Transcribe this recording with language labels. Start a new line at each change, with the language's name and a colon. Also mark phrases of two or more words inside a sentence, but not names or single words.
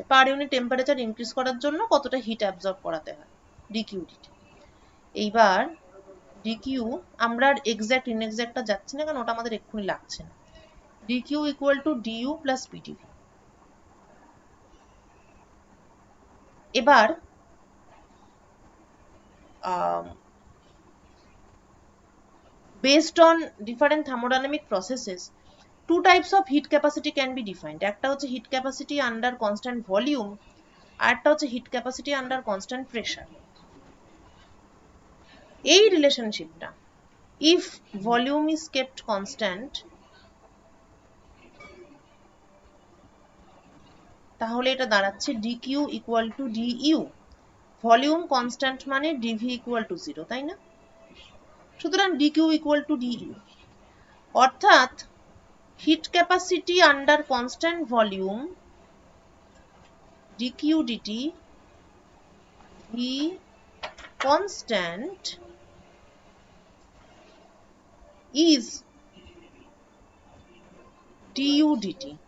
English: per unit temperature increase
Bangla: করার জন্য কতটা
English: heat absorb
Bangla: করাতে হয়, ডিকিউডিটি। এইবার ডিকিউ আমরা আর
English: exact inexact
Bangla: যাচ্ছি না, কারণ ওটা আমাদের এক্ষুনি লাগছে না।
English: dQ equal to dU plus PdV. এবার based on different thermodynamic processes, two types of heat capacity can be defined.
Bangla: একটা হচ্ছে
English: heat capacity under constant volume,
Bangla: আর একটা হচ্ছে
English: heat capacity under constant pressure.
Bangla: এই রিলেশনশিপটা,
English: if volume is kept constant,
Bangla: তাহলে এটা দাঁড়াচ্ছে
English: dq equal to du. volume constant মানে dv equal to 0,
Bangla: তাই না?
English: সুতরাং dq equal to du, অর্থাৎ heat capacity under constant volume dq dt v constant is du dt.